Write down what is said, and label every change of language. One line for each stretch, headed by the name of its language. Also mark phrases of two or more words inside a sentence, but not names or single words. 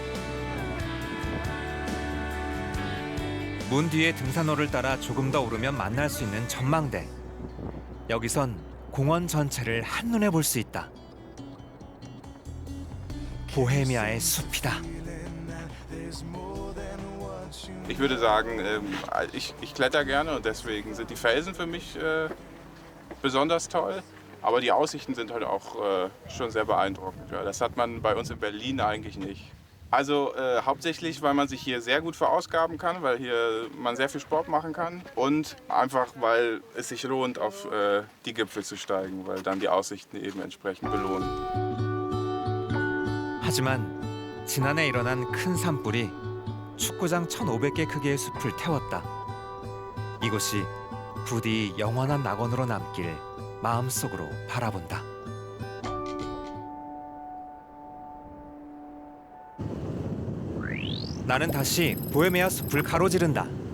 Korean: 문 뒤에 등산로를 따라 조금 더 오르면 만날 수 있는 전망대. 여기선 공원 전체를 한눈에 볼 수 있다. 보헤미아의 숲이다.
German: Ich würde sagen, ich kletter gerne und deswegen sind die Felsen für mich besonders toll. Aber die Aussichten sind halt auch schon sehr beeindruckend. Ja, das hat man bei uns in Berlin eigentlich nicht. Also hauptsächlich, weil man sich hier sehr gut verausgaben kann, weil hier man sehr viel Sport machen kann und einfach, weil es sich lohnt, auf die Gipfel zu steigen, weil dann die Aussichten eben entsprechend belohnen.
Korean: 하지만 지난해 일어난 큰 산불이 축구장 1,500개 크기의 숲을 태웠다. 이곳이 부디 영원한 낙원으로 남길 마음속으로 바라본다. 나는 다시 보헤미아 숲을 가로지른다.